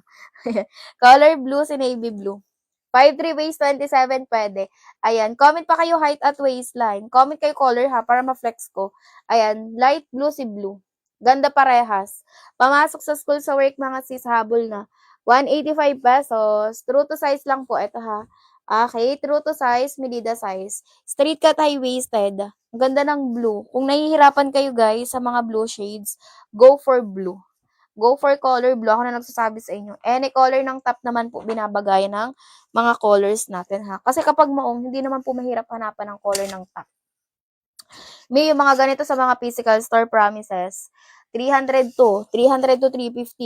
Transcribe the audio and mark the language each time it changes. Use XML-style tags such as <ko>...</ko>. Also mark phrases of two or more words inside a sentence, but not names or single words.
<en>Color blue si navy blue. 5'3 waist 27 pwede.</en> <tl>Ayan, comment pa kayo height at waistline. Comment kayo color ha, para ma-flex ko. Ayan,</tl> <en>light blue</en> <tl>si blue. Ganda parehas. Pamasok sa school sa work mga sis, habol na. 185 pesos.</tl> <en>True to size</en> <tl>lang po. Ito ha.</tl> <en>Okay, true to size, medida size. Straight cut high-waisted.</en> <tl>Ang ganda ng blue. Kung nahihirapan kayo guys sa mga blue shades,</tl> <en>go for blue. Go for color blue.</en> <tl>Ako na nagsasabi sa inyo.</tl> <en>Any color</en> <tl>ng top naman po binabagayan ng mga colors natin ha. Kasi kapag maong, hindi naman po mahirap hanapan ng color ng top. May yung mga ganito sa mga</tl> <en>physical store promises.</en> <tl>300 to 350.</tl>